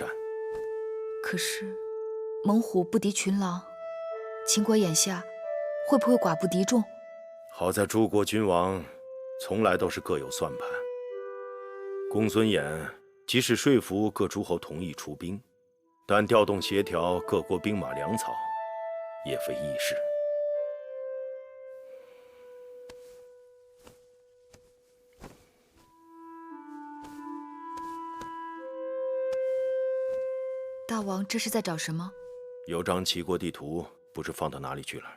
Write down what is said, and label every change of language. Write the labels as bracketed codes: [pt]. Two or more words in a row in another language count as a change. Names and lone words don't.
[zh] 可是猛虎不敵群狼，秦國眼下會不會寡不敵眾？好在諸國君王從來都是各有算盤。公孫衍即使說服各諸侯同意出兵，但調動協調各國兵馬糧草，也非易事。大王這是在找什麼？有張齊國地圖，不知放到哪裡去了。